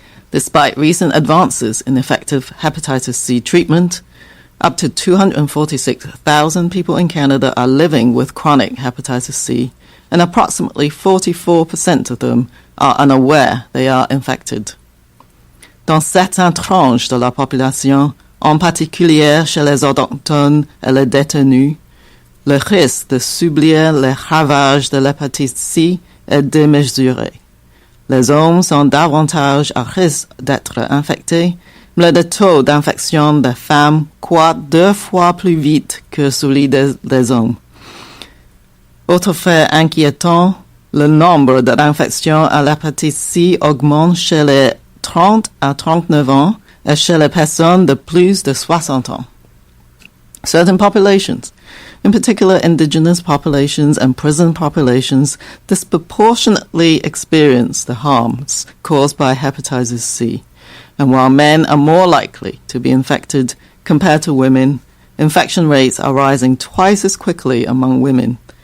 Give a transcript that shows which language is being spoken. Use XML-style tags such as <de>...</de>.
<en>Despite recent advances in effective hepatitis C treatment, up to 246,000 people in Canada are living with chronic hepatitis C, and approximately 44% of them are unaware they are infected.</en> <fr>Dans certaines tranches de la population, en particulier chez les autochtones et les détenus, le risque de subir les ravages de l'hépatite C est démesuré. Les hommes sont davantage à risque d'être infectés, mais le taux d'infection des femmes croît 2 fois plus vite que celui des hommes. Autre fait inquiétant, Le nombre d'infections à l'hépatite C augmente chez les 30 à 39 ans et chez les personnes de plus de 60 ans.</fr> <en>Certain populations, in particular indigenous populations and prison populations, disproportionately experience the harms caused by hepatitis C. And while men are more likely to be infected compared to women, infection rates are rising twice as quickly among women.</en>